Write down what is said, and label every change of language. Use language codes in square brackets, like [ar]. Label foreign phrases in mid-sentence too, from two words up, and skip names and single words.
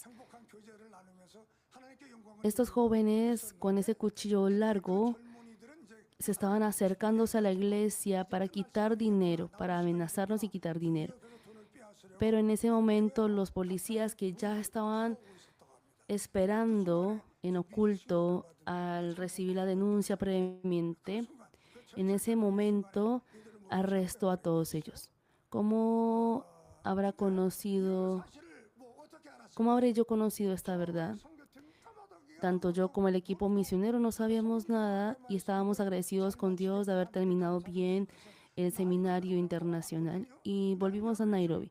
[ko] 행복한 교제를 나누면서 하나님께 영광을 [es] estos jóvenes con ese cuchillo largo [ko] 젊은이들은 이제 [es] se estaban acercándose a la iglesia para quitar dinero, para amenazarnos y quitar dinero. [ko] 그래서 돈을 빼앗으려고 [es] Pero en ese momento los policías que ya estaban [ko] 하고 있었다고 합니다. [es] esperando en oculto al recibir la denuncia previamente, en ese momento arrestó a todos ellos. ¿Cómo habrá conocido, cómo habré yo conocido esta verdad? Tanto yo como el equipo misionero no sabíamos nada y estábamos agradecidos con Dios de haber terminado bien el seminario internacional y volvimos a Nairobi.